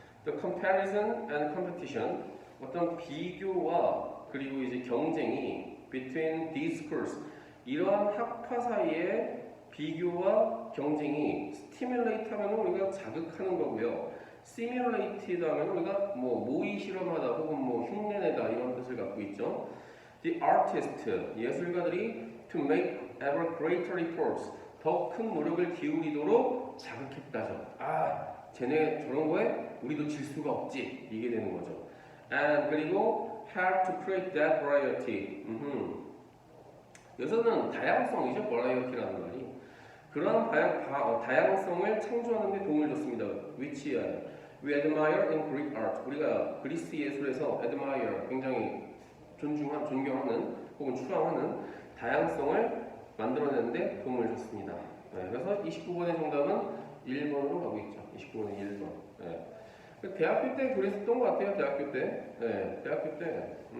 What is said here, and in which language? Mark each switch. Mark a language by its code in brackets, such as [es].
[en] The comparison and competition, [ko] 어떤 비교와 그리고 이제 경쟁이 [en] between these schools, [ko] 이러한 학파 사이의 비교와 경쟁이 stimulate 하면 우리가 자극하는 거고요. simulate 하면 우리가 뭐 모의 실험하다 혹은 뭐 흉내내다 이런 뜻을 갖고 있죠. [en] The artist, [ko] 예술가들이 [en] to make ever greater efforts, [ko] 더 큰 노력을 기울이도록 자극했다죠. 아, 쟤네 저런 거에 우리도 질 수가 없지. 이게 되는 거죠. [en] And 그리고 have to create that variety. [ko] 여기서는 다양성이죠. variety라는 말이. 그러한 다양성을 창조하는 데 도움을 줬습니다. [en] which we admire in Greek art. [ko] 우리가 그리스 예술에서 admire, 굉장히 존경하는 혹은 추앙하는 다양성을 만들어내는데 도움을 줬습니다. 네, 그래서 29번의 정답은 1번으로 가고 있죠. 29번은 1번. 네. 대학교 때 그랬었던 것 같아요. 대학교 때. 네, 대학교 때.